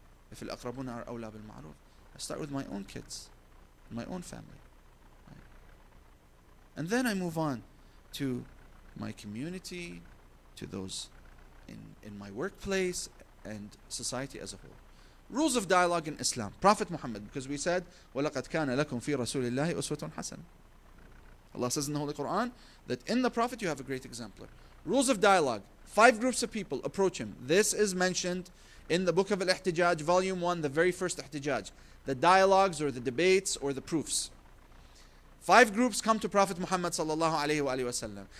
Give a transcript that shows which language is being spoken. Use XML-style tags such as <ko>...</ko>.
<en>If al-aqrabuna are awla bil-ma'ruf, I start with my own kids, my own family, right? And then I move on to my community, to those in my workplace and society as a whole. Rules of dialogue in Islam. Prophet Muhammad, because we said,</en> <ar>وَلَقَدْ كَانَ لَكُمْ فِي رَسُولِ اللَّهِ أُسْوَةٌ حَسَنَةٌ.</ar> <en>Allah says in the Holy Quran that in the Prophet you have a great exemplar. Rules of dialogue. 5 groups of people approach him. This is mentioned in the book of Al-Ihtijaj, volume 1, the very first Ihtijaj. The dialogues or the debates or the proofs. 5 groups come to Prophet Muhammad sallallahu alayhi wa sallam.</en>